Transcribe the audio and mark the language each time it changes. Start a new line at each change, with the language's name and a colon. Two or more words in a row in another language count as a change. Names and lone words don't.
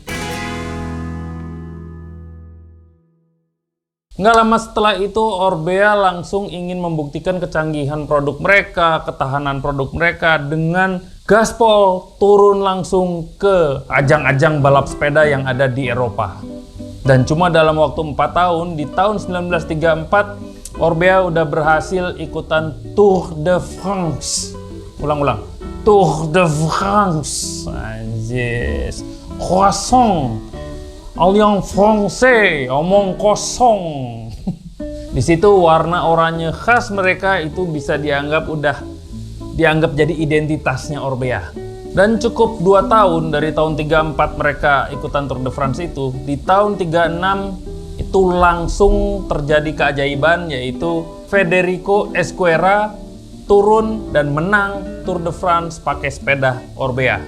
Indonesian: Nggak lama setelah itu, Orbea langsung ingin membuktikan kecanggihan produk mereka, ketahanan produk mereka dengan gaspol turun langsung ke ajang-ajang balap sepeda yang ada di Eropa. Dan cuma dalam waktu 4 tahun, di tahun 1934, Orbea udah berhasil ikutan Tour de France. Ulang-ulang. Tour de France. Anjis.
French: Croissant. Alliance Français,
Indonesian: omong kosong. Di situ warna oranye khas mereka itu bisa dianggap jadi identitasnya Orbea. Dan cukup 2 tahun dari tahun 34 mereka ikutan Tour de France itu, di tahun 36 itu langsung terjadi keajaiban, yaitu Federico Esquerra turun dan menang Tour de France pakai sepeda Orbea.